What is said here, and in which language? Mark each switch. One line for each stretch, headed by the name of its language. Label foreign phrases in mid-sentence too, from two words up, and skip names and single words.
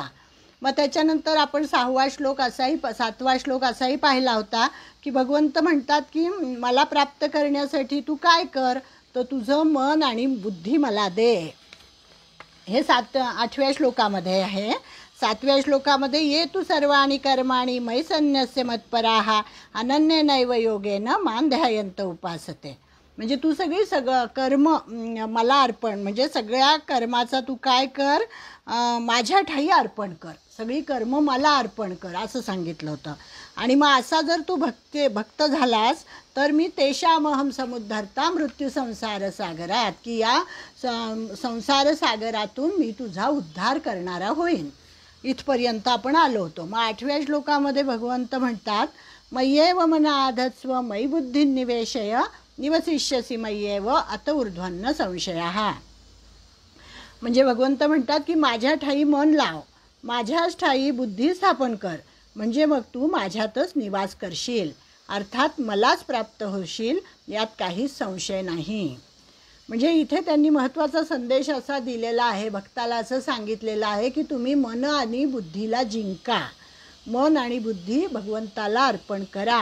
Marathi: मग त्याच्यानंतर आपण 7वा श्लोक असाही पाहिला होता की भगवंत म्हणतात की मला प्राप्त करण्यासाठी तू काय कर, तर तुझं मन आणि बुद्धी मला दे. हे 8व्या श्लोकामध्ये आहे. 7व्या श्लोकामध्ये
Sanskrit: ये तू सर्वाणि कर्माणि मयि सन्न्यस्य मत्पराः अनन्येनैव योगेन मां ध्यायन्त उपासते.
Marathi: म्हणजे तू सगळं कर्म मला अर्पण, म्हणजे सगळ्या कर्माचा तू काय कर, माझ्या ठाई अर्पण कर, सगळी कर्म मला अर्पण कर असं सांगितलं होतं. आणि मग असा जर तू भक्त झालास तर मी
Sanskrit: तेषामहं समुद्धर्ता
Marathi: मृत्यू संसार सागरात, की या संसार सागरातून मी तुझा उद्धार करणारा होईन. इथपर्यंत आपण आलो होतो. मग 8व्या श्लोकामध्ये भगवंत म्हणतात
Sanskrit: मय्येव मनाधत्स्व मयि बुद्धिं निवेशय निवसिष्यसि मय्येव अत ऊर्ध्वन्न संशयः.
Marathi: म्हणजे भगवंत म्हणतात की माझ्या ठाई मन लाव, माझ्याच ठाई बुद्धी स्थापन कर, म्हणजे मग तू माझ्यातच निवास करशील, अर्थात मलाच प्राप्त होशील, यात काहीच संशय नाही. म्हणजे इथे त्यांनी महत्त्वाचा संदेश असा दिलेला आहे, भक्ताला असं सांगितलेलं आहे की तुम्ही मन आणि बुद्धीला जिंका, मन आणि बुद्धी भगवंताला अर्पण करा.